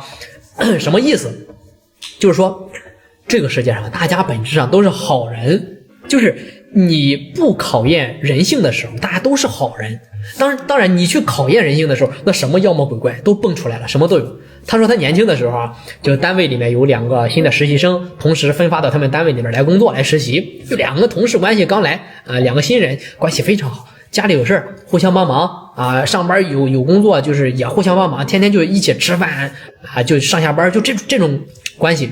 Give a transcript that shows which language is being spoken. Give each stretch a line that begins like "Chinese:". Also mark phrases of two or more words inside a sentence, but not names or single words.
Chinese: 什麼意思？就是說，這個世界上大家本質上都是好人，就是你不考驗人性的時候，大家都是好人。當然，你去考驗人性的時候，那什麼妖魔鬼怪都蹦出来了，什麼都有。他說他年輕的時候啊，就单位裡面有2個新的實習生，同時分發到他們單位裡面來工作來實習。就2個同事關係剛來啊，2個新人關係非常好，家裡有事互相幫忙啊，上班有工作就是也互相幫忙，天天就一起吃飯啊，就上下班就这種關係。